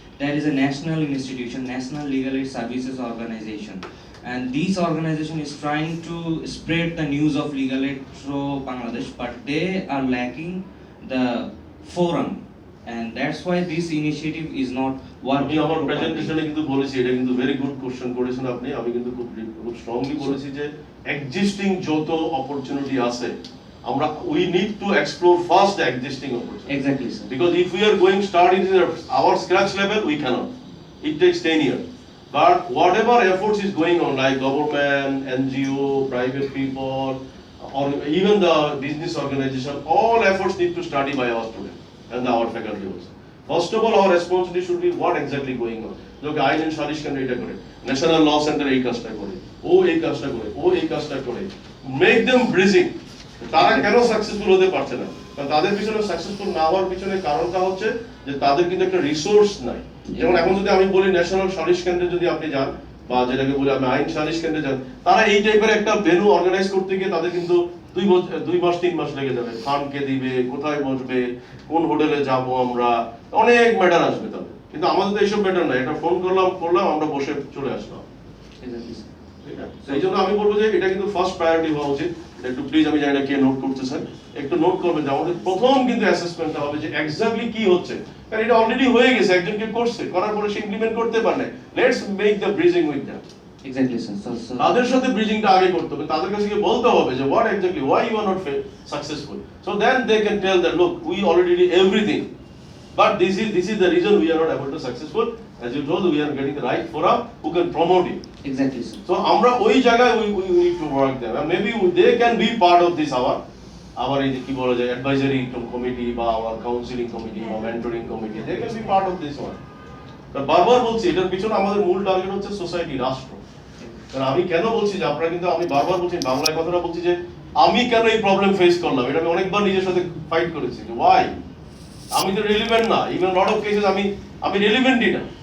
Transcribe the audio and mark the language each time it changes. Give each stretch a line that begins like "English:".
English: There is a national institution, National Legal Aid Services Organization, and this organization is trying to spread the news of legal aid through Bangladesh, but they are lacking the forum, and that's why this initiative is not
Bangla: আমি আমার প্রেজেন্টেশনে কিন্তু বলেছি, এটা কিন্তু very good question করেছেন আপনি। আমি কিন্তু খুব স্ট্রংলি বলেছি যে এক্সিস্টিং যত অপরচুনিটি আছে, আমরা
English: we need to explore first the existing opportunity. Exactly, sir. Because if we are going start it in our scratch level, we cannot. It takes 10 years. But whatever efforts is going on, like government, NGO, private people, or even the business organization, all efforts need to study by our students and our faculty also. First of all, our responsibility should be what exactly going on. Look,
Bangla: আইন and সালিশ কেন্দ্র এটা করে, national ল centre এই কাজটা করে, ও এই কাজটা করে, ও এই কাজটা করে, মেক দেম ব্রিজিং। তারা কেন সাকসেসফুল হতে পারছে না? কারণ তাদের পিছনে সাকসেসফুল না হওয়ার পিছনে কারণটা হচ্ছে যে তাদের কিন্তু একটা রিসোর্স নাই। যেমন এখন যদি আমি বলি ন্যাশনাল সালিশ কেন্দ্রে যদি আপনি যান, বা যেটাকে বলি আমি আইন সালিশ কেন্দ্রে যান, তারা এই টাইপের একটা ভেন্যু অর্গানাইজ করতে গিয়ে তাদের কিন্তু 2 মাস 3 মাস লেগে যাবে। ফান্ড কে দিবে, কোথায় বসবে, কোন হোটেলে যাবো, আমরা অনেক ম্যাটার আসবে তাদের। কিন্তু আমাদের তো এইসব ম্যাটার নাই, এটা ফোন করলাম আমরা বসে চলে আসলাম। ঠিক আছে, সেই জন্য আমি বলবো যে এটা কিন্তু ফার্স্ট প্রায়োরিটি হওয়া উচিত। এটা একটু প্লিজ, আমি জানি না কে নোট করতেছেন, একটু নোট করবেন যে আমাদের প্রথম কিন্তু অ্যাসেসমেন্টটা হবে যে এক্স্যাক্টলি কি হচ্ছে। কারণ এটা অলরেডি হয়ে গেছে, একজনকে করছে, করার পরে সে ইমপ্লিমেন্ট করতে পারে না।
English: Let's make the bridging with them. Exactly, sir. So
Bangla: তাদের সাথে ব্রিজিংটা আগে করতে হবে, তাদের কাছে গিয়ে বলতে হবে যে
English: what exactly, why you are not successful, so then they can tell that look, we already did everything, But this is the reason we are not able to successful. As you told, we are getting the right forum who can promote it. Exactly, sir. So
Bangla: আমরা ওই জায়গায়
English: we need to work them, and maybe they can be part of this our
Bangla: এই যে কি বলা যায়
English: advisory committee বা our counseling committee বা mentoring committee, they can be part of this one.
Bangla: কারণ বারবার বলছি এটার পিছনে আমাদের মূল টার্গেট হচ্ছে সোসাইটি, রাষ্ট্র। কারণ আমি কেন বলছি যে আপনারা কিন্তু আমি বারবার বলছি বাংলায় কথাটা বলছি যে আমি কেন এই প্রবলেম ফেস করলাম, এটা আমি অনেকবার নিজের সাথে ফাইট করেছি যে ওয়াই আমি তো রিলেভেন্ট না, ইভেন লট অফ কেসেস আমি রিলেভেন্টই না।